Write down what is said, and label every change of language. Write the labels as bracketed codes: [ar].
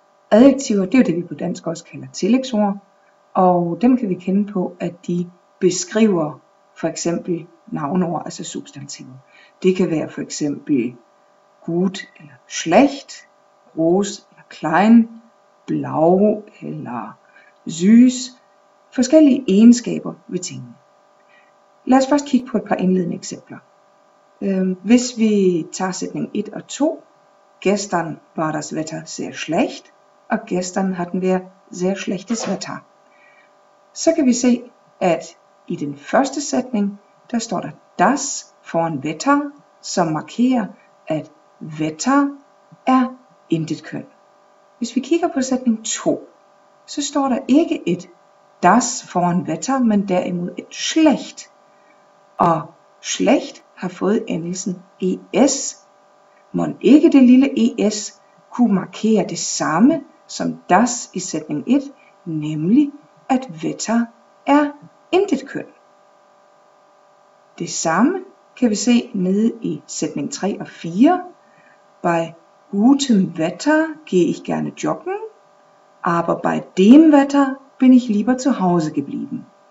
[da] Adjektiver, det er jo det, vi på dansk også kalder tillægsord, og dem kan vi kende på, at de beskriver for eksempel navnord, altså substantiver. Det kan være for eksempel gut eller schlecht, groß eller klein, blau eller süß, forskellige egenskaber ved tingene. Lad os først kigge på et par indledende eksempler. Hvis vi tager sætning 1 og 2, [de] gestern war das Wetter sehr schlecht, [da] og [de] gestern hatten wir sehr schlechtes Wetter. [da] Så kan vi se, at i den første sætning, der står der das foran Wetter, som markerer, at Wetter er intet køn. Hvis vi kigger på sætning 2, så står der ikke et das foran Wetter, men derimod et schlecht. Og schlecht har fået endelsen es. Mon ikke det lille es kunne markere det samme som das i sætning 1, nemlig at Wetter er intet køn. Det samme kan vi se nede i sætning 3 og 4. [de] Bei gutem Wetter gehe ich gerne joggen, aber bei dem Wetter bin ich lieber zu Hause geblieben.